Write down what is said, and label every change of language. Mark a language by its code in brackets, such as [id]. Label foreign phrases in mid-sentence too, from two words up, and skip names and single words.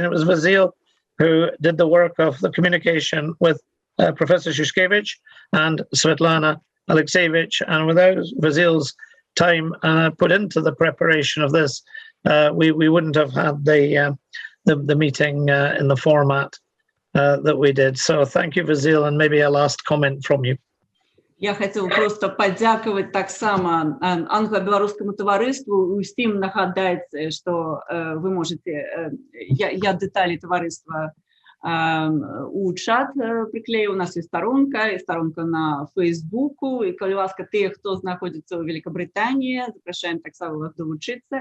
[en] It was Vasil who did the work of the communication with Professor Shushkevich and Svetlana Alexievich, and without Vasil's time put into the preparation of this, we wouldn't have had the meeting in the format that we did. So thank you, Vasil, and maybe a last comment from you. [ru] Я хотела [uk] просто подякувати так само англо-белорусскому товариству. Усім нагадати, що ви можете, я деталі товариства у чат приклею. У нас є сторонка на Фейсбуку. І, коли ласка, тих, хто знаходиться у Великобританії, запрошуємо так само вас долучитися.